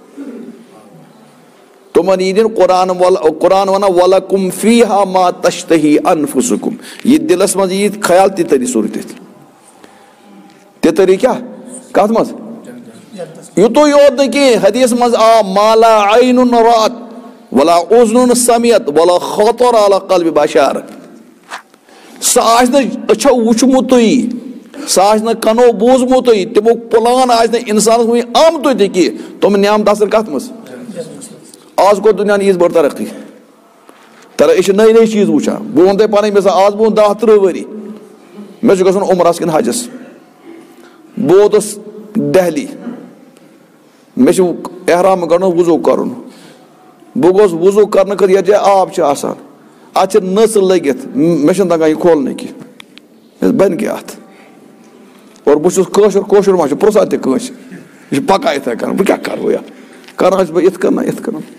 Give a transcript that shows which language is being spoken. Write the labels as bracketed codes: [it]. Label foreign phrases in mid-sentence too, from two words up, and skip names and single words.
[ks] تِمن یی دِنہٕ قرآن ونان [ar] وَلَکُمْ فِیہا ما تشتہی انفسکم [ks] یہِ دِلس منٛز یی خیال تہِ تری سورُے تٔتھۍ تہِ تری کیاہ کتھ منٛز یوتو یوت نکی حدیث مز آ [ar] مالا عین رات ولا اذن سمعت ولا خطر على قلب بشر [ks] سہ آسہ اچھو وچمتٕے سہ آسہ کنو بوزمتٕے تمیُک پلان آسہ انسانس وُنہِ آمتُے تہِ کینٛہہ تِم نعمت آسن کتھ منٛز آز گوٚو دُنیاہن ییٖژ بٔڑ ترقی أسۍ چھِ نٔے نٔے چیٖز وٕچھان بہٕ وَنہٕ تۄہہِ پنٕنۍ مثال آز بہٕ وَنہٕ 10-13 ؤری مےٚ چھُ گژھُن عمرس کِنہٕ حجس بہٕ ووتُس دہلی مےٚ چھُ احرام گنڈُن وضوٗ کرُن بہٕ گوٚوُس وضوٗ کرنہٕ خٲطرٕ یتھ جایہِ آب چھُ آسان اتھ چھِ نٔژ لٔگِتھ مےٚ چھُنہٕ تگان یہِ کھولنٕے کینٛہہ بنہِ کیٛاہ اتھ اور بہٕ چھُس کٲشُر ما چھُ پرٛژھان تہِ کٲنٛسہِ یہِ چھُ پکان یِتھٕے کٔنۍ بہٕ کیٛاہ کرٕ یتھ کران چھُس بہٕ یِتھ کٔنۍ نہ یِتھ کٔنۍ